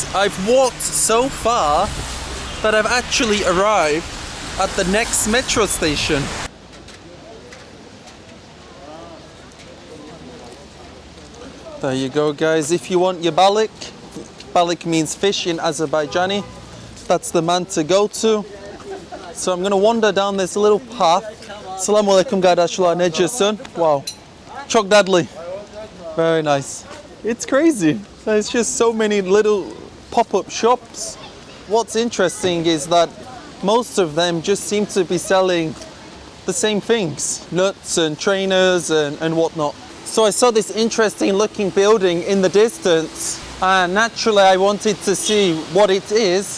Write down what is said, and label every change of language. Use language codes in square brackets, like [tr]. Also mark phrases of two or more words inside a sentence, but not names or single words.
[en] I've walked so far that I've actually arrived at the next metro station. There you go, guys. If you want your balik, balik means fish in Azerbaijani. That's the man to go to. So I'm going to wander down this little path. [ar] السلام عليكم [az] kardeşler, necəsən? Wow. Çok dadlı. [en] Very nice. It's crazy. There's just so many little pop-up shops. What's interesting is that most of them just seem to be selling the same things. Nuts and trainers and whatnot. So I saw this interesting looking building in the distance, and naturally I wanted to see what it is.